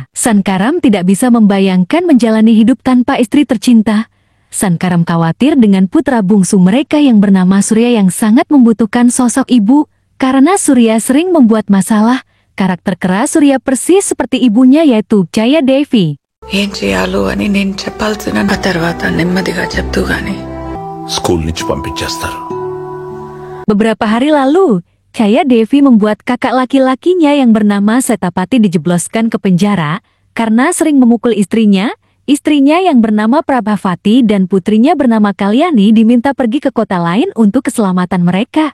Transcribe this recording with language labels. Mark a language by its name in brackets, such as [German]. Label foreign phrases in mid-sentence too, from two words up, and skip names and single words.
[Indonesian] Sankaram tidak bisa membayangkan menjalani hidup tanpa istri tercinta. Sankaram khawatir dengan putra bungsu mereka yang bernama Surya yang sangat membutuhkan sosok ibu. Karena Surya sering membuat masalah, karakter keras Surya persis seperti ibunya yaitu Chaya Devi. [Telugu] స్కూల్ నుంచి పంపించేస్తారు. [Indonesian] Beberapa hari lalu, Chaya Devi membuat kakak laki-lakinya yang bernama Setapati dijebloskan ke penjara karena sering memukul istrinya. Istrinya yang bernama Prabhavati dan putrinya bernama Kalyani diminta pergi ke kota lain untuk keselamatan mereka.